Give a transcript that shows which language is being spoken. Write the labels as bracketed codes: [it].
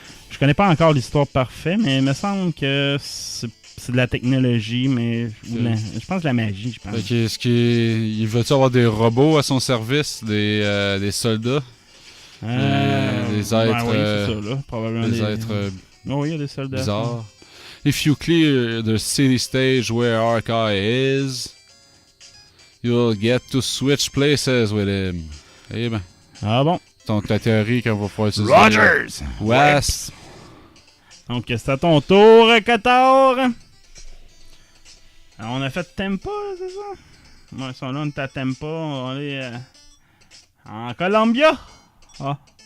[fr] Je connais pas encore l'histoire parfaite, mais il me semble que c'est de la technologie, mais je pense de la magie, je pense. fait que, il veut-tu avoir des robots à son service, des soldats, des êtres, oui, c'est ça, là. Probablement des êtres Oh, oui, il y a des soldats. bizarres? [en] If you clear the city stage where Hawkeye is, you'll get to switch places with him. [fr] Eh ben, Ah bon. donc la théorie qu'on va pouvoir utiliser. Rogers! Wasp. Donc, c'est à ton tour, Qatar. Alors, on a fait Tampa, c'est ça? Ouais, ils sont là, on est à Tampa. On va aller en Columbia. Ah,